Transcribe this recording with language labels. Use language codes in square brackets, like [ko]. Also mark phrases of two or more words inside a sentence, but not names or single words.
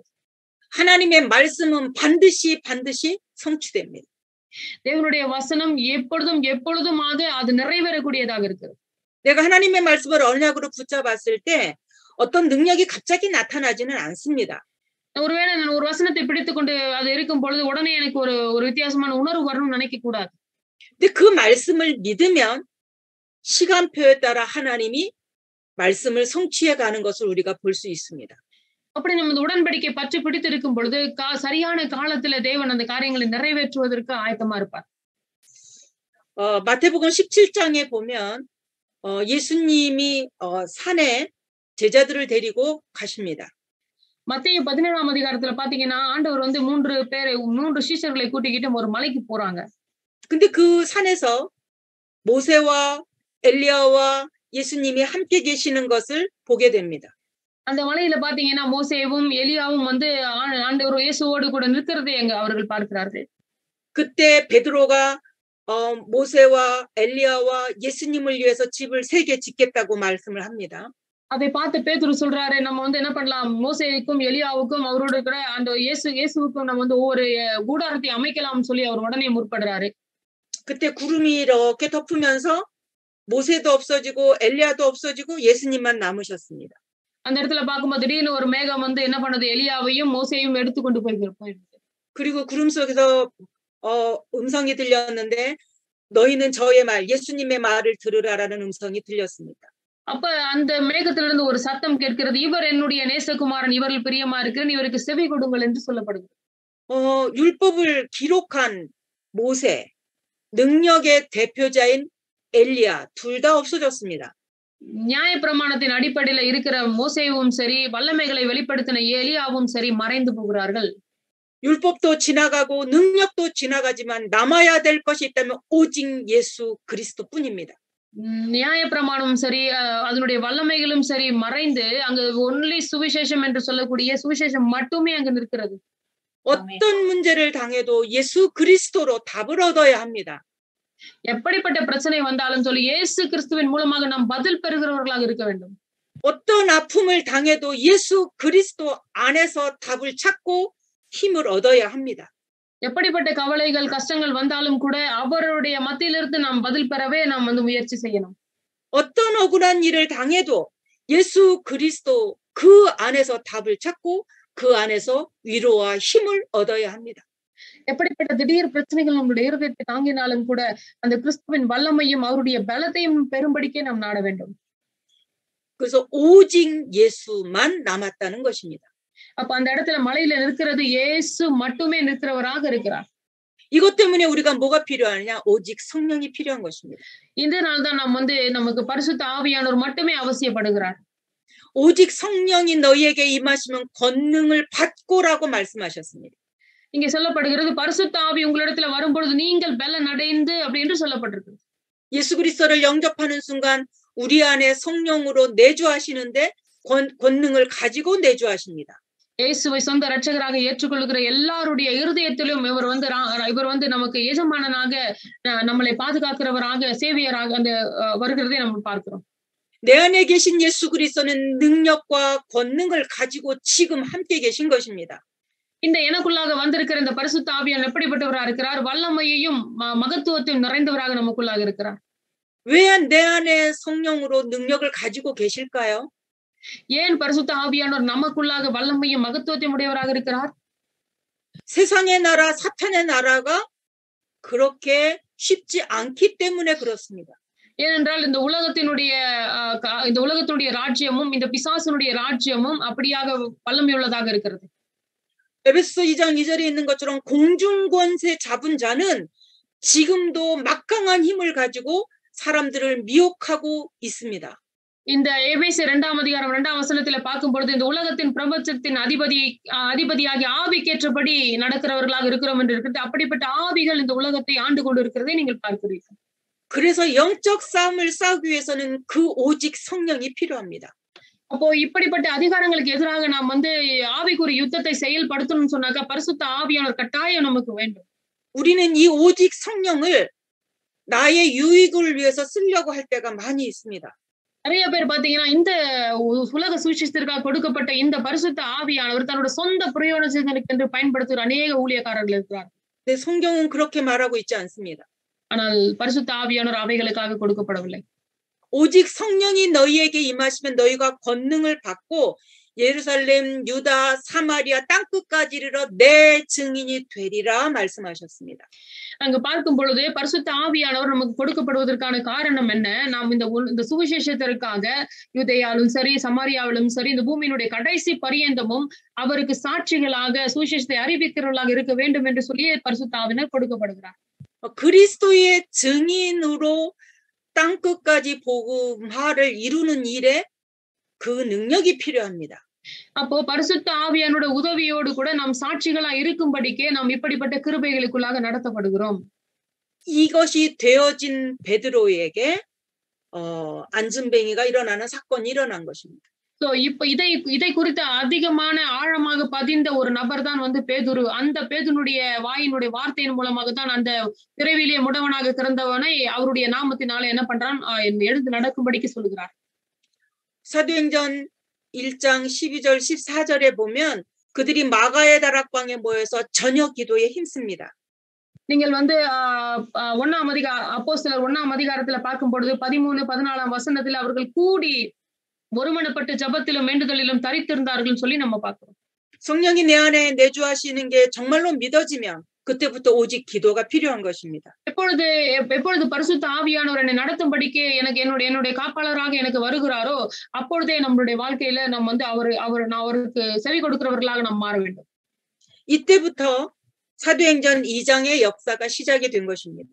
[ko] 하나님의 말씀은 반드시 성취됩니다. [ta] தேவனுடைய வசனம் எப்பொழுதுமாக அது நிறைவேறக்கூடியதாக இருக்கிறது. [ko] 내가 하나님의 말씀을 언약으로 붙잡았을 때 어떤 능력이 갑자기 나타나지는 않습니다. [ta] ஒருவேளை நான் ஒரு வசனத்தை பிடித்துக்கொண்டு அது இருக்கும் பொழுது உடனே எனக்கு ஒரு வித்தியாசமான உணர்வு வரணும்னு நினைக்க கூடாது. [ko] 근데 그 말씀을 믿으면 시간표에 따라 하나님이 말씀을 성취해 가는 것을 우리가 볼 수 있습니다. [ta] அப்படி நம்ம இந்த உடன்படிக்கை பற்றி பிடித்து இருக்கும் பொழுது சரியான காலத்துல தேவன் அந்த காரியங்களை நிறைவேற்றுவதற்கு ஆயத்தமா இருப்பார். [ko] 마태복음 17장에 보면 예수님이 산에 제자들을 데리고 가십니다. [ta] மத்தேயு 17ஆம் அதிகாரத்துல பாத்தீங்கன்னா ஆண்டவர் வந்து 3 சீஷர்களை கூட்டிக்கிட்டு ஒரு மலைக்கு போறாங்க. [ko] 근데 그 산에서 모세와 엘리야와 예수님이 함께 계시는 것을 보게 됩니다. [ta] அந்த மலையில பாத்தீங்கன்னா மோசேவும் எலியாவும் வந்து ஆண்டவர் இயேசுவோடு கூட நிற்கிறதை அவர்கள் பார்க்கிறார்கள். [ko] 그때 베드로가 모세와 엘리야와 예수님을 위해서 집을 3개 짓겠다고 말씀을 합니다. [ta] அதை பார்த்து பேதுரு சொல்றாரு, நம்ம வந்து என்ன பண்ணலாம், மோசேவுக்கும் எலியாவுக்கும் அவரோட கூட அந்த இயேசுவுக்கும் நம்ம வந்து ஒவ்வொரு கூடாரத்தை அமைக்கலாம்னு சொல்லி அவர் உடனே முற்படுறாரு. [ko] 그때 구름이 이렇게 덮으면서 모세도 없어지고 엘리야도 없어지고 예수님만 남으셨습니다. [ta] அந்த இடத்துல பார்க்கும்போது திடீர்னு ஒரு மேகம் வந்து என்ன பண்ணுது, எலியாவையும் மோசேயும் எடுத்துக்கொண்டு போயிருக்கு. [ko] 그리고 구름 속에서 음성이 들렸는데 너희는 저의 말, 예수님의 말을 들으라라는 음성이 들렸습니다. [ta] அப்ப அந்த மேகத்திலிருந்து ஒரு சத்தம் கேட்கிறது, இவர் என்னுடைய நேசகுமாரன், இவரில் பிரியமா இருக்கிறேன், இவருக்கு செவி கொடுங்கள் என்று சொல்லப்படுகிறது. [ko] 율법을 기록한 모세, 능력의 대표자인 엘리야 둘 다 없어졌습니다. [ta] நியாய பிரமாணத்தின் அடிப்படையில இருக்கிற மோசேவும் சரி, வல்லமைகளை வெளிப்படுத்தின எலியாவும் சரி மறைந்து போகிறார்கள். [ko] 율법도 지나가고 능력도 지나가지만 남아야 될 것이 있다면 오직 예수 그리스도뿐입니다. [ta] நியாய பிரமாணமும் சரி, அதனுடைய வல்லமைகளும் சரி மறைந்து அங்க ஒன்லி சுவிசேஷம் என்று சொல்லக்கூடிய சுவிசேஷம் மட்டுமே அங்க நிற்கிறது. [ko] 어떤 문제를 당해도 예수 그리스도로 답을 얻어야 합니다. [ta] எப்படிப்பட்ட பிரச்சனை வந்தாலும் சொல்லி இயேசு கிறிஸ்துவின் மூலமாக நாம் பதில் பெறுகிறவர்களாக இருக்க வேண்டும். [ko] 어떤 아픔을 당해도 예수 그리스도 안에서 답을 찾고 힘을 얻어야 합니다. [ta] எப்படிப்பட்ட கவலைகள் கஷ்டங்கள் வந்தாலும் கூட அவருடைய மத்தியிலிருந்து நாம் பதில் பெறவே நாம் வந்து முயற்சி செய்யணும். [ko] 어떤 억울한 일을 당해도 예수 그리스도 그 안에서 답을 찾고 그 안에서 위로와 힘을 얻어야 합니다. [ta] எப்படிப்பட்ட திடீர் பிரச்சனைகள் நம்முடைய இருதயத்தை தாங்கினாலும் கூட அந்த கிறிஸ்துவின் வல்லமையும் அவருடைய பலத்தையும் பெரும்படிக்கே நாம் நாட வேண்டும். [ko] 그래서 오직 예수만 남았다는 것입니다. [ta] அப்ப அந்த இடத்துல மலையில நிற்கிறது இயேசு மட்டுமே நிற்கிறவராக இருக்கிறார். [ko] 이것 때문에 우리가 뭐가 필요하냐? 오직 성령이 필요한 것입니다. [ta] இதனால தான் நாம் வந்து நமக்கு பரிசுத்த ஆவியானவர் மட்டுமே அவசியப்படுகிறார். [ko] 오직 성령이 너희에게 임하시면 권능을 받고라고 말씀하셨습니다. [ta] இங்க சொல்லப்படுகிறது பரிசுத்த ஆவி உங்களிடத்துல வரும்பொழுது நீங்கள் பலன் அடைந்து அப்படி என்று சொல்லப்பட்டிருக்கு. [ko] 예수 그리스도를 영접하는 순간 우리 안에 성령으로 내주하시는데 권능을 가지고 내주하십니다. [ta] இயேசுவை சொந்த இரட்சகராக ஏற்றுக்கொள்கிற எல்லாருடைய இருதயத்திலும் இவர் வந்து நமக்கு எஜமானனாக நம்மளை பாதுகாக்கிறவராக சேவியராக அந்த வருகிறதை நம்ம பார்க்கிறோம். [ko] 내 안에 계신 예수 그리스도는 능력과 권능을 가지고 지금 함께 계신 것입니다. [ta] இந்த எனக்குள்ளாக வந்திருக்கிற இந்த பரிசுத்த ஆவியானவர் எப்படிப்பட்டவராக இருக்கிறார்? வல்லமையையும் மகத்துவத்தையும் நிறைந்தவராக நமக்குள்ளாக இருக்கிறார். [ko] 왜 내 안에 성령으로 능력을 가지고 계실까요? [ta] ஏன் பரிசுத்த ஆவியானவர் நமக்குள்ளாக வல்லமையும் மகத்துவத்தையும் உடையவராக இருக்கிறார்? [ko] 세상의 나라, 사탄의 나라가 그렇게 쉽지 않기 때문에 그렇습니다. [ta] ஏனென்றால் இந்த உலகத்தினுடைய ராஜ்யமும் இந்த பிசாசனுடைய ராஜ்யமும் அப்படியாக வல்லமையுள்ளதாக இருக்கிறது. [ko] 에베소서 2장 2절에 있는 것처럼 공중권세 잡은 자는 지금도 막강한 힘을 가지고 사람들을 미혹하고 있습니다. [ta] இந்த எபேசியர் 2ஆம் அதிகாரம் 2ஆம் வசனத்துல பார்க்கும் பொழுது இந்த உலகத்தின் பிரபஞ்சத்தின் அதிபதியாகி ஆவிக்கேற்றபடி நடக்கிறவர்களாக இருக்கிறோம் என்று இருக்கிறது. அப்படிப்பட்ட ஆவிகள் இந்த உலகத்தை ஆண்டு கொண்டு இருக்கிறதை நீங்கள் பார்க்கிறீர்கள். [ko] 그래서 영적 싸움을 싸우기 위해서는 그 오직 성령이 필요합니다. [ta] அப்போ இப்படிப்பட்ட அதிகாரங்களுக்கு எதிராக நாம் வந்து ஆவிக்குரிய யுத்தத்தை செயல்படுத்தணும்னு சொன்னாக்கா பரிசுத்த ஆவியானவர் கட்டாயம் நமக்கு வேண்டும். [ko] 우리는 이 오직 성령을 나의 유익을 위해서 쓰려고 할 때가 많이 있습니다. [ta] நிறைய பேர் பாத்தீங்கன்னா, இந்த உலக சுவிசேஷத்திற்காக கொடுக்கப்பட்ட இந்த பரிசுத்த ஆவியானவர் தன்னோட சொந்த பிரயோஜனத்திற்கென்று பயன்படுத்துகிற அநேக ஊழியக்காரர்கள் இருக்கிறார். [ko] 근데 성경은 그렇게 말하고 있지 않습니다. [ta] ஆனால் பரிசுத்த ஆவியானவர் அவைகளுக்காக கொடுக்கப்படவில்லை. [ko] 오직 성령이 너희에게 임하시면 너희가 권능을 받고 예루살렘, 유다, 사마리아 땅끝까지 이르러 내 증인이 되리라 말씀하셨습니다. [ta] அங்க பார்க்கும் பொழுது பரிசுத்த ஆவியானவர் நமக்கு கொடுக்கப்படுவதற்கான காரணம் என்ன? நாம் இந்த சுவிசேஷத்திற்காக யூதேயாவிலும் சரி, சமாரியாவிலும் சரி, இந்த பூமியினுடைய கடைசி பரியந்தமும் அவருக்கு சாட்சிகளாக சுவிசேஷத்தை அறிவிக்கிறவர்களாக இருக்க வேண்டும் என்று சொல்லி பரிசுத்த ஆவியானவர் கொடுக்கப்படுகிறார். [ko] 그리스도의 증인으로 땅끝까지 복음화를 이루는 일에 그 능력이 필요합니다. [ta] அப்போ பரிசுத்த ஆவியானோட உதவியோடு கூட நாம் சாட்சிகளா இருக்கும்படிக்கே நாம் இப்படிப்பட்ட கிருபைகளுக்குள்ளாக நடத்தப்படுகிறோம். [ko] 이것이 되어진 베드로에게 안전뱅이가 일어나는 사건이 일어난 것입니다. [ta] சோ இப்ப இதை குறித்த அதிகமான ஆழமாக பதிந்த ஒரு நபர் தான் பேதுரு. அந்த பேதுனுடைய வாயினுடைய வார்த்தையின் மூலமாக தான் அந்த பிறவிலே முடவனாக கிடந்தவனை அவருடைய நாமத்தினால என்ன பண்றான்? எழுந்து நடக்கும்படிக்கு சொல்லுகிறார். [ko] 사도행전 1장 12절 14절에 보면 그들이 마가의 다락방에 모여서 저녁 기도에 힘씁니다. [ta] நீங்கள் அப்போஸ்தலர் 1ஆம் அதிகாரத்துல பார்க்கும் பொழுது 13, 14ஆம் வசனத்துல அவர்கள் கூடி ஒருமனப்பட்டு ஜெபத்திலும் வேண்டுதலிலும் தரித்திருந்தார்கள் சொல்லி நம்ம பார்க்கிறோம். [ko] 성령이 내 안에 내주하시는 게 정말로 믿어지면 그때부터 오직 기도가 필요한 것입니다. [ta] எப்பொழுது பரிசுத்த ஆவியானவர் என்னை நடத்தும்படிக்கு எனக்கு என்னுடைய காப்பாளராக எனக்கு வருகிறாரோ அப்பொழுதே நம்மளுடைய வாழ்க்கையில நம்ம அவருக்கு செவி கொடுக்கிறவர்களாக நாம் மாற வேண்டும். [ko] 이때부터 사도행전 2장의 역사가 시작이 된 것입니다.